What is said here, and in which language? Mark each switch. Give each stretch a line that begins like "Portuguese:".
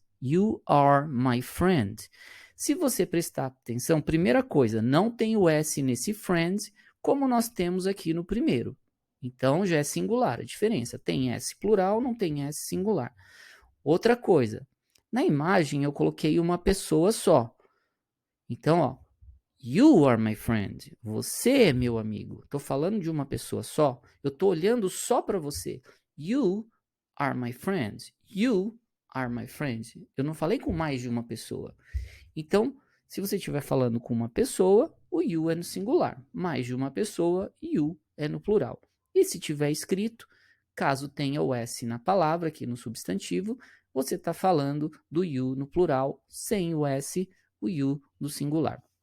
English: You are my friend.
Portuguese: Se você prestar atenção, primeira coisa, não tem o S nesse friend, como nós temos aqui no primeiro. Então, já é singular a diferença. Tem S plural, não tem S singular. Outra coisa, na imagem eu coloquei uma pessoa só. Então, ó,
English: You are my friend.
Portuguese: Você é meu amigo. Estou falando de uma pessoa só. Eu estou olhando só para você.
English: You are my friend. You are my friend.
Portuguese: Eu não falei com mais de uma pessoa. Então, se você estiver falando com uma pessoa, o you é no singular. Mais de uma pessoa, you é no plural. E se tiver escrito, caso tenha o S na palavra, aqui no substantivo, você está falando do you no plural, sem o S, o you no singular.